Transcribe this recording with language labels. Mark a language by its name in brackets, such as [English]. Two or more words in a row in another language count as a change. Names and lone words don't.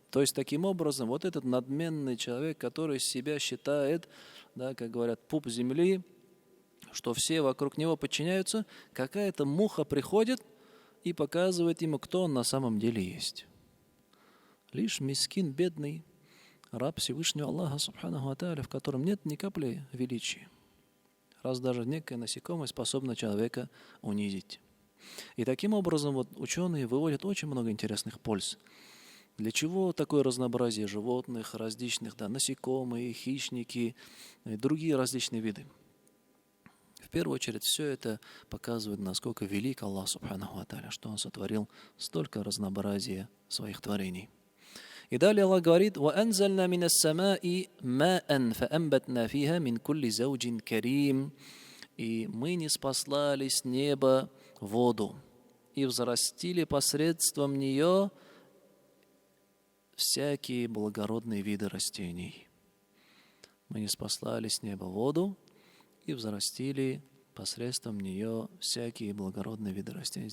[Russian] То есть, таким образом, вот этот надменный человек, который себя считает, как говорят, пуп земли, что все вокруг него подчиняются, какая-то муха приходит и показывает ему, кто он на самом деле есть. Лишь мискин, бедный, раб Всевышнего Аллаха, [Arabic] سبحانه وتعالى, [Russian] в котором нет ни капли величия. Раз даже некое насекомое способно человека унизить. И таким образом вот ученые выводят очень много интересных польз. Для чего такое разнообразие животных, различных, насекомые, хищники и другие различные виды? В первую очередь, все это показывает, насколько велик Аллах [Arabic] سبحانه وتعالى, [Russian] что Он сотворил столько разнообразия своих творений. И далее Аллах говорит: [Arabic] وَأَنزَلْنَا مِنَ السَّمَاءِ مَاءً فَأَنْبَتْنَا فِيهَا مِنْ كُلِّ زَوْجٍ كَرِيمٍ. [Russian] И мы ниспослали с неба воду, и взрастили посредством нее всякие благородные виды растений. Мы ниспослали с неба воду, и взрастили посредством нее всякие благородные виды растений.